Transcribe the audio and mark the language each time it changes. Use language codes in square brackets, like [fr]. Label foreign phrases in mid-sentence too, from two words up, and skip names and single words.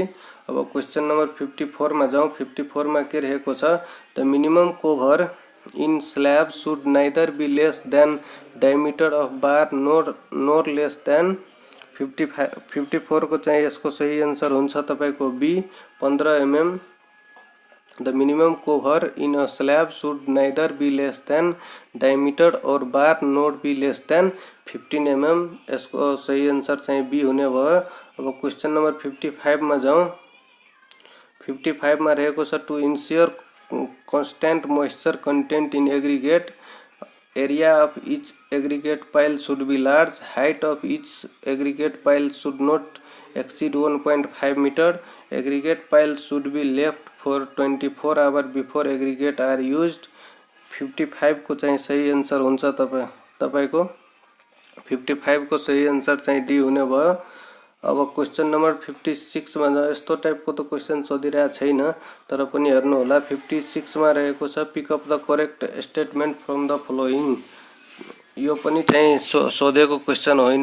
[ne] अब क्वेश्चन नम्बर 54 मा जाउँ। 54 मा के रहेको छ, [en] The minimum cover in slab should neither be less than diameter of bar nor less than [ne] अफ बार नोर लेस देन 54 को चाहिँ यसको सही आन्सर हुन्छ तपाईको बी 15 mm। [en] The minimum cover in a slab should neither be less than diameter or bar not be less than 15 mm, [ne] यसको सही आन्सर चाहिँ बी हुने भयो। अब क्वेश्चन नम्बर 55 मा जाउँ। [en] 55 [ne] मा रहेको छ, [en] To ensure constant moisture content in aggregate area of each aggregate pile should be large, height of each aggregate pile should not exceed 1.5 meter, aggregate pile should be left for 24 hours before aggregate are used। [ne] 55 को चाहिँ सही आन्सर हुन्छ तपाईको 55 को सही आन्सर चाहिँ डी हुने भयो। अब क्वेश्चन नम्बर 56 मा यस्तो टाइपको त क्वेश्चन सोधिरहेको छैन, तर पनि हेर्नु होला। 56 मा रहेको छ, [en] Pick up the correct statement from the following, [ne] यो पनि चाहिँ सोधेको क्वेश्चन होइन।